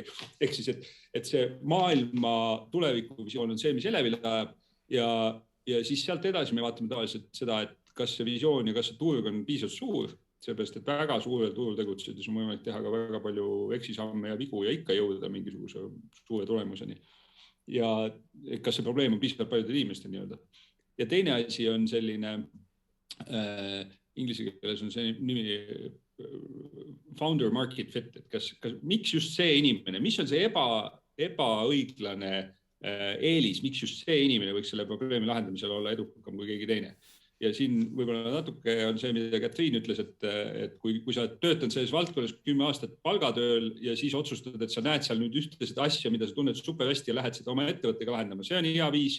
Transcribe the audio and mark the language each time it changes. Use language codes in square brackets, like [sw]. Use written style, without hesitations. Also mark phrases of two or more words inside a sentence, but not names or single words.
[et] Ehk siis, et see maailma tulevikuvisioon on see, mis elevile ajab ja siis sealt edasi me vaatame tavaliselt seda, et kas see visioon ja kas see turg on piisavalt suur, seepärast, et väga suurel turul tegutsedes on võimalik teha ka väga palju eksisamme ja vigu ja ikka jõuda mingisuguse suure tulemuseni. Ja kas see probleem on piisavalt paljudel inimestel nii-öelda. Ja teine asi on selline, inglise keeles on see nimi [en] founder market fit, [et] et miks just see inimene, mis on see ebaõiglane eelis, miks just see inimene võiks selle probleemi lahendamisel olla edukam kui keegi teine. Ja siin võib-olla natuke on see, mida Katriin ütles, et kui sa töötad selles valdkonnas 10 aastat palgatööl ja siis otsustad, et sa näed seal nüüd ühtesid asja, mida sa tunned super hästi ja lähed seda oma ettevõttega lahendama, see on hea viis.